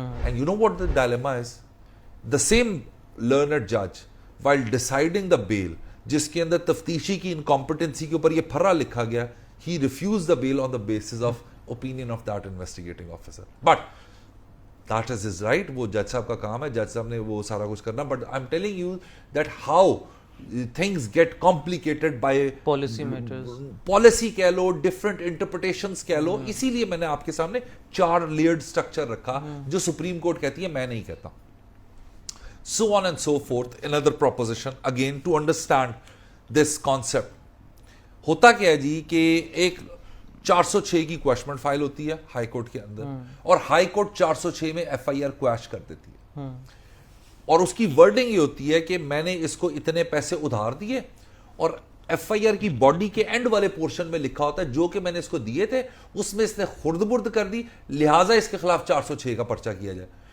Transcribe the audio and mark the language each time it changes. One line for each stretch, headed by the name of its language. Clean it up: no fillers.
English: and you know what the dilemma is, the same learned جج while ڈیسائیڈنگ دا بیل,
Urdu: جس کے اندر تفتیشی کی انکمپٹنسی کے اوپر یہ پھرا لکھا گیا,
English: he refused the bail on the basis of opinion of that investigating officer. But that is his right,
Urdu: وہ جج صاحب کا کام ہے, جج صاحب نے وہ سارا کچھ کرنا.
English: But I'm telling you that how things get complicated by policy matters,
Urdu: policy کہہ لو,
English: different interpretations
Urdu: کہہ لو. اسی لیے میں نے آپ کے سامنے
English: 4 layered structure
Urdu: رکھا جو سپریم کورٹ کہتی ہے, میں نہیں کہتا.
English: So on and so forth. Another proposition again to understand this concept.
Urdu: ہوتا کیا ہے جی کہ ایک 406 کی کویشمنٹ فائل ہوتی ہے ہائی کورٹ کے اندر, اور ہائی کورٹ 406 میں ایف آئی آر کویش کر دیتی ہے, اور اس کی ورڈنگ یہ ہوتی ہے کہ میں نے اس کو اتنے پیسے ادھار دیے, اور ایف آئی آر کی باڈی کے اینڈ والے پورشن میں لکھا ہوتا ہے جو کہ میں نے اس کو دیے تھے اس میں اس نے خرد برد کر دی, لہٰذا اس کے خلاف 406 کا پرچہ کیا جائے.